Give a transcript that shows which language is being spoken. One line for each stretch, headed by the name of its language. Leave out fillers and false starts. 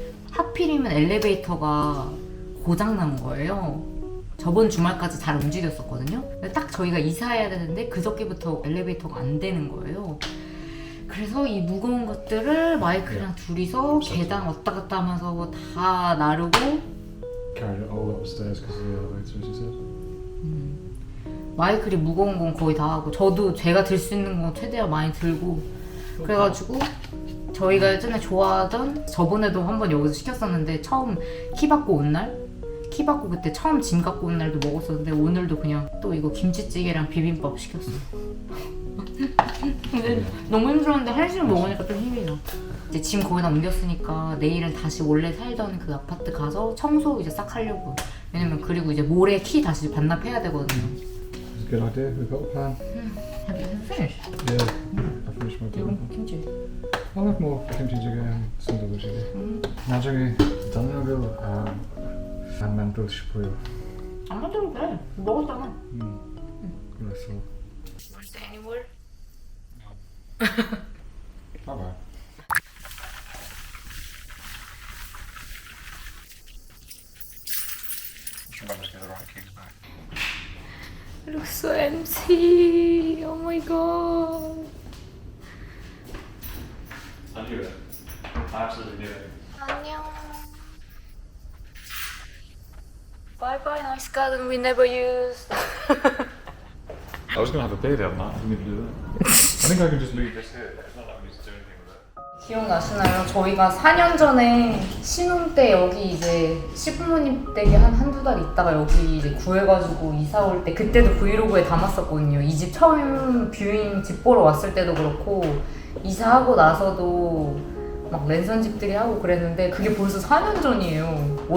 Korean: 하필이면 엘리베이터가 고장난 거예요. 저번 주말까지 잘 움직였었거든요. 근데 딱 저희가 이사해야 되는데 그저께부터 엘리베이터가 안 되는 거예요. 그래서 이 무거운 것들을 마이크랑 둘이서 계단 왔다 갔다 하면서 다 나르고
English: Carried it all upstairs because of the elevator, as you said.
Korean: 마이클이 무거운 건 거의 다 하고 저도 제가 들 수 있는 건 최대한 많이 들고 그래가지고 저희가 예전에 좋아하던 저번에도 한번 여기서 시켰었는데 처음 키 받고 온 날? 키 받고 그때 처음 짐 갖고 온 날도 먹었었는데 오늘도 그냥 또 이거 김치찌개랑 비빔밥 시켰어. 근데 너무 힘들었는데 한식 먹으니까 좀 힘이 나. 이제 짐 거기다 옮겼으니까 내일은 다시 원래 살던 그 아파트 가서 청소 이제 싹 하려고. 왜냐면 그리고 이제 모레 키 다시 반납해야 되거든요.
English: It's a good idea. We've got a plan. Have you finished? Yeah, I finished my
Korean: 이거
English: dinner.
Korean: 김치.
English: I'll have more kimchi jjigae and sundubu jjigae.
Korean: 나중에 저녁을 안 만들고 싶어요. 안 만들어도 돼. 먹었잖아. 그래서. 벌써
English: anywhere?
Korean: 봐봐.
English: Remember to get the right keys back. It looks so empty. Oh my god. I knew it. I absolutely knew it.
Korean: 안녕.
English: Bye bye, nice garden we never used. I was going to have a beer the other night. I didn't even do that. I think I can just leave this here. It's not like we need to do anything with it.
Korean: 기억나시나요? 저희가 4년 전에 신혼 때 여기 이제 시부모님 댁에 한두 달 있다가 여기 이제 구해가지고 이사 올 때 그때도 브이로그에 담았었거든요. 이 집 처음 뷰잉 집 보러 왔을 때도 그렇고 이사하고 나서도 막 랜선 집들이 하고 그랬는데 그게 벌써 4년 전이에요.